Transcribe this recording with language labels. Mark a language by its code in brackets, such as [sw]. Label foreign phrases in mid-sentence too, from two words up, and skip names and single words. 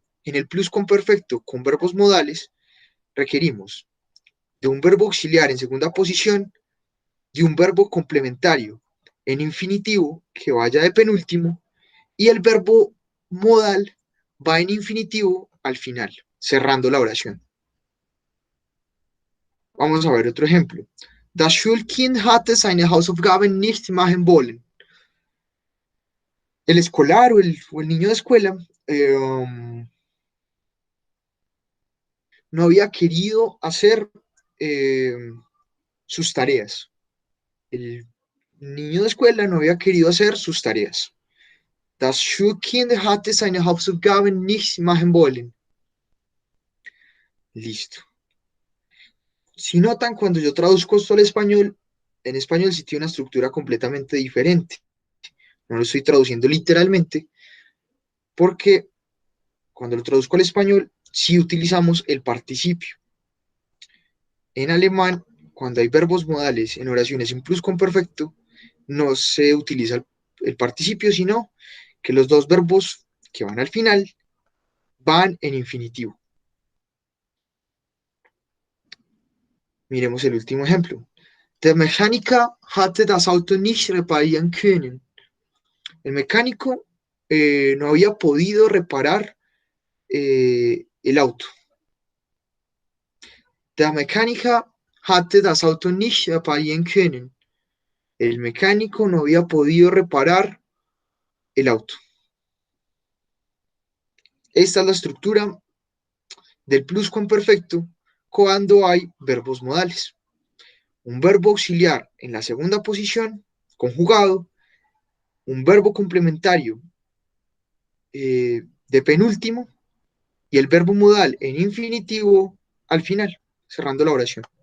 [es] En el pluscuamperfecto con verbos modales requerimos de un verbo auxiliar en segunda posición, de un verbo complementario en infinitivo que vaya de penúltimo y el verbo modal va en infinitivo al final, cerrando la oración. Vamos a ver otro ejemplo. [de] Das Schulkind hatte seine Hausaufgaben nicht machen wollen. [es] El escolar o el niño de escuela no había querido hacer eh, sus tareas. El niño de escuela no había querido hacer sus tareas. [de] Das Schulkind hatte seine Hausaufgaben nicht machen wollen. [es] Listo. Si notan, cuando yo traduzco esto al español, en español sí tiene una estructura completamente diferente. No lo estoy traduciendo literalmente, porque cuando lo traduzco al español, sí utilizamos el participio. En alemán, cuando hay verbos modales en oraciones en pluscuamperfecto, no se utiliza el participio, sino que los dos verbos que van al final van en infinitivo. Miremos el último ejemplo. [de] Der Mechaniker hatte das Auto nicht reparieren können. [es] El mecánico no había podido reparar el auto. [de] Der Mechaniker hatte das Auto nicht reparieren können. [es] El mecánico no había podido reparar el auto. Esta es la estructura del pluscuamperfecto cuando hay verbos modales. Un verbo auxiliar en la segunda posición, conjugado, un verbo complementario de penúltimo y el verbo modal en infinitivo al final, cerrando la oración.